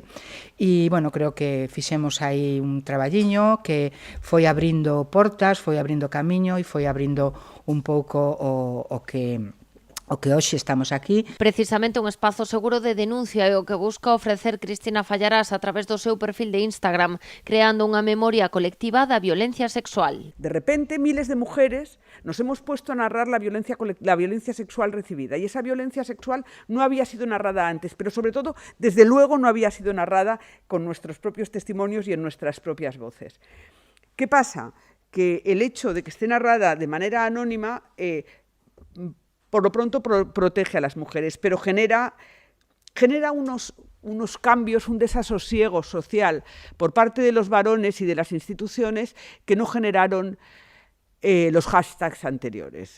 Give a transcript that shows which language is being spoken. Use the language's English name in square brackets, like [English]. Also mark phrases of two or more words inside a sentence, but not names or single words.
[Galician] E, bueno, creo que fixemos aí un traballiño que foi abrindo portas, foi abrindo camiño e foi abrindo un pouco o que hoxe estamos aquí. Precisamente un espazo seguro de denuncia é o que busca ofrecer Cristina Fallarás a través do seu perfil de Instagram, creando unha memoria colectiva da violencia sexual. [Spanish] De repente, miles de mujeres nos hemos puesto a narrar la violencia sexual recibida, y esa violencia sexual no había sido narrada antes, pero sobre todo, desde luego, no había sido narrada con nuestros propios testimonios y en nuestras propias voces. ¿Qué pasa? Que el hecho de que esté narrada de manera anónima por lo pronto protege a las mujeres, pero genera unos cambios, un desasosiego social por parte de los varones y de las instituciones que no generaron los hashtags anteriores.